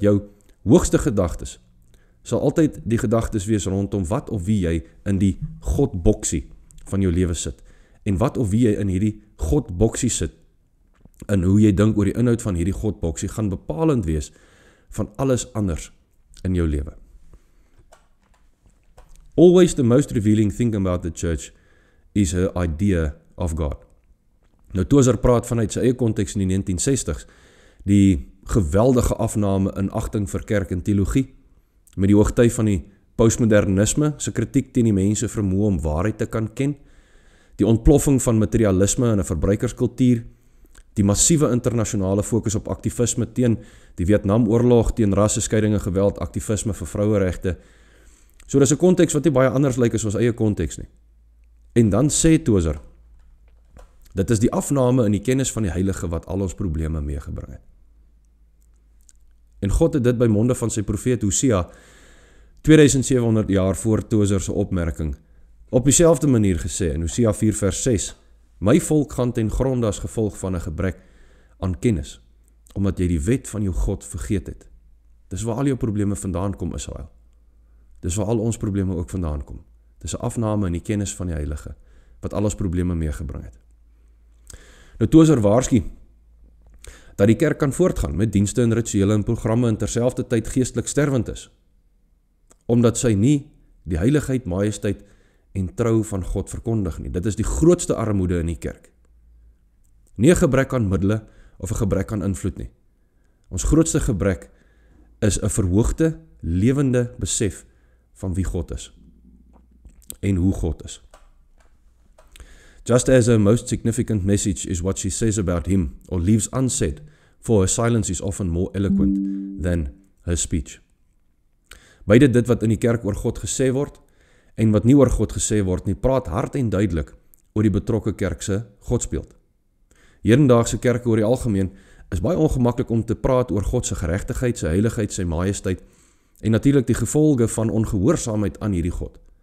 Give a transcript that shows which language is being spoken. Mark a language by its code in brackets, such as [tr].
[af] Jou hoogste gedagtes sal altyd die gedagtes wees rondom wat of wie jy in die Godboksie van jou lewe sit. En wat of wie jy in hierdie Godboksie sit, en hoe jy dink oor die inhoud van hierdie Godboksie, gaan bepalend wees van alles anders in jou lewe. [en] Always the most revealing thing about the church is her idea of God. [af] Nou Tozer praat vanuit sy eie konteks in die 1960s, die geweldige afname in agting vir kerk en teologie, met die hoogtyd van die postmodernisme, se kritiek teen die mense vermoë om waarheid te kan ken, die ontploffing van materialisme in 'n verbruikerskultuur, die massiewe internasionale fokus op aktivisme teen die Vietnamoorlog, teen rasseskeiding en geweld, aktivisme vir vroueregte. So dis 'n konteks wat nie baie anders lyk as ons eie konteks nie. En dan sê Tozer, dit is die afname in die kennis van die heilige wat al ons probleme meegebring het. En God het dit by monde van sy profeet Hosea 2700 jaar voor Tozer se opmerking op dieselfde manier gesê in Hosea 4 vers 6, my volk gaan ten gronde as gevolg van 'n gebrek aan kennis, omdat jy die wet van jou God vergeet het. Dis waar al jou probleme vandaan kom, Israel. Dis waar al ons probleme ook vandaan kom. Dis 'n afname in die kennis van die heilige, wat al ons probleme meegebring het. Nou Tozer waarsku dat die kerk kan voortgaan met dienste en rituele en programme en terselfdertyd geestelik sterwend is, omdat sy nie die heiligheid, majesteit en trou van God verkondig nie. Dit is die grootste armoede in die kerk. Nie 'n gebrek aan middele of 'n gebrek aan invloed nie. Ons grootste gebrek is 'n verhoogde, lewende besef van wie God is en hoe God is. [en] Just as her most significant message is what she says about him or leaves unsaid, for her silence is often more eloquent than her speech. [af] Beide dit wat in die kerk oor God gesê word en wat nie oor God gesê word nie, praat hard en duidelik oor die betrokke kerk se godsbeeld. Hedendaagse kerke oor die algemeen is baie ongemaklik om te praat oor God se geregtigheid, sy heiligheid, sy majesteit en natuurlik die gevolge van ongehoorsaamheid aan hierdie God.